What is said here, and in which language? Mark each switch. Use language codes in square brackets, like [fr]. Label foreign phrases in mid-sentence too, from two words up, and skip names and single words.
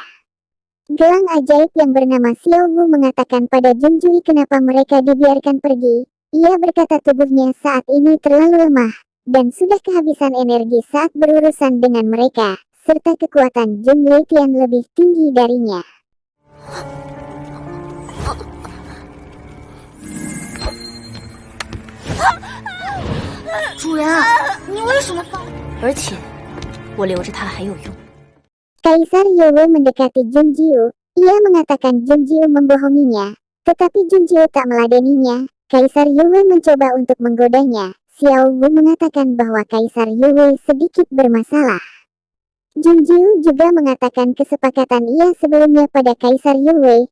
[id] Gelang ajaib yang bernama Xiao Wu mengatakan pada Jun Jiu kenapa mereka dibiarkan pergi. Ia berkata tubuhnya saat ini terlalu lemah, dan sudah kehabisan energi saat berurusan dengan mereka, serta kekuatan Jun Leitian lebih tinggi darinya. [zh] 主人，你为什么放？而且我留着它还有用。 [id] Kaisar Yowo mendekati Jun Jiu. Ia mengatakan Jun Jiu membohonginya, tetapi Jun Jiu tak meladeninya. Kaisar Yowo mencoba untuk menggodanya. Xiao Wu mengatakan bahwa Kaisar Yowo sedikit bermasalah. Jun Jiu juga mengatakan kesepakatan ia sebelumnya pada Kaisar Yowo.